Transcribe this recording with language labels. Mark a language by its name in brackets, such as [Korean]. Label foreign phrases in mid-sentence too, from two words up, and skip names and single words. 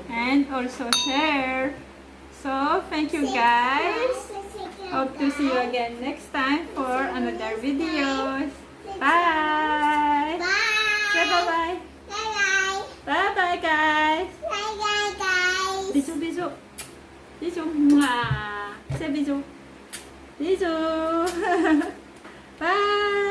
[English] and also share. So thank you guys. Hope to see you again next time for another videos. Bye. Bye. Say bye-bye. Bye. Bye-bye guys. Bye, guys. [French] Bisous, bisous. Bisous. Mwah. Say bisous. Bisous. Bye.